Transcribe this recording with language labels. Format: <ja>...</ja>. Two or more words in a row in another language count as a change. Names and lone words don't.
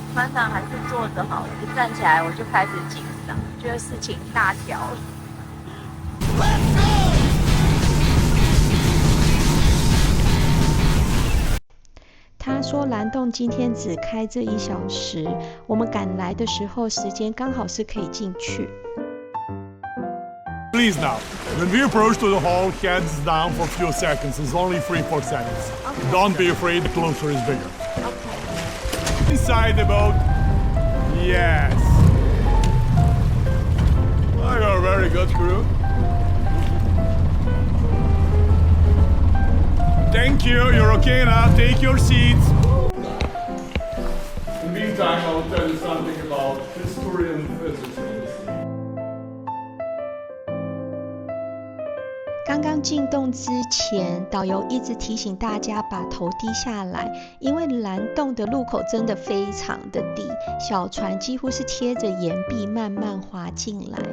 <zh>船長還是坐着好了，一站起來我就開始緊張，覺得事情大條了。他說藍洞今天只開這1小時，我們趕來的時候時間剛好是可以進去。</zh> <en>Please now, when we approach to the hall, heads down for a few seconds. It's only 3-4 seconds. Okay. Don't be afraid, the closer is bigger. Okay. Inside the boat. Yes. Oh, you're a very good crew. Thank you. You're okay now. Take your seats. In the meantime, I'll tell you something about history and physics.</en> <zh>刚刚进洞之前，導遊一直提醒大家把頭低下來，因為藍洞的入口真的非常的低，小船幾乎是貼着岩壁慢慢滑進來。</zh>